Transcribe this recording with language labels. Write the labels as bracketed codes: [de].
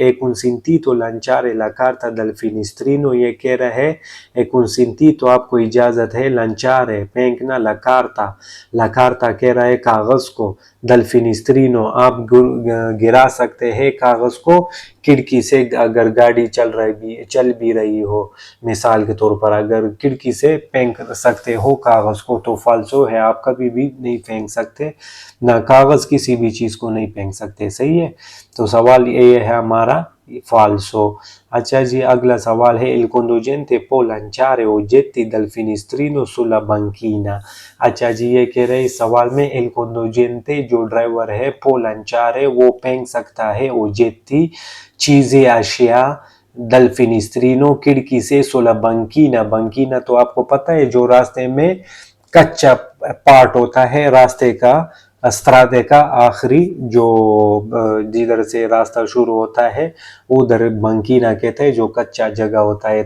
[hi] एक [it] consentito lanciare la carta del finestrino, [hi] ये कह रहा है एक consentito, आपको इजाजत है lanciare फेंकना, la carta कह रहा है कागज को, del finestrino आप गिरा सकते हैं कागज को खिड़की से, अगर गाड़ी चल भी रही हो, मिसाल के तौर पर अगर खिड़की से फेंक सकते हो कागज को, तो फाल्सो है, आप कभी भी नहीं फेंक सकते, ना कागज किसी भी चीज को नहीं फेंक सकते। सही है, तो सवाल ये है हमारा फाल्सो। अच्छा जी, अगला सवाल है [it] il conducente può lanciare oggetti dal finestrino sulla banchina। [hi] अच्छा जी, ये कह रहे हैं इस सवाल में [it] il conducente [hi] जो ड्राइवर है [it] può lanciare, [hi] वो फेंक सकता है oggetti चीजें, अशिया दल फिनिस्त्रीनो खिड़की से सुला बंकीना। बंकीना तो आपको पता है जो रास्ते में कच्चा पार्ट होता है रास्ते का, स्त्रादे का आखिरी जो जिधर से रास्ता शुरू होता है उधर बंकीना कहते हैं, जो कच्चा जगह होता है।